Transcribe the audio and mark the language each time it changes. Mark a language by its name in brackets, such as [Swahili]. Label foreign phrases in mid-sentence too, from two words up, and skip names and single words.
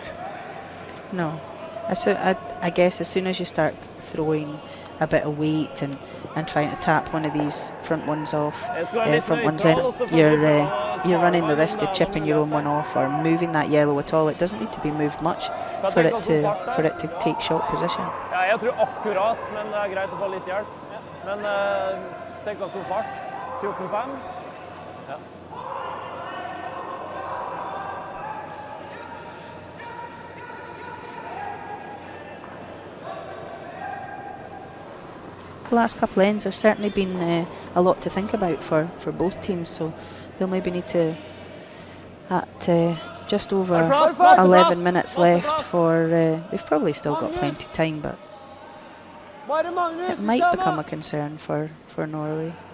[English] No, I guess as soon as you start throwing a bit of weight and trying to tap one of these front ones off, front ones in, you're running the risk of chipping your own one off or moving that yellow at all. It doesn't need to be moved much for it to take shot position. [Norwegian] Ja, jeg tror akkurat, men det er greit å få litt hjelp. Men tenk også fart. 14,5. Ja. [English] The last couple ends have certainly been a lot to think about for both teams, so they'll maybe need to, at just over 11 minutes left for, they've probably still got plenty of time, but it might become a concern for Norway.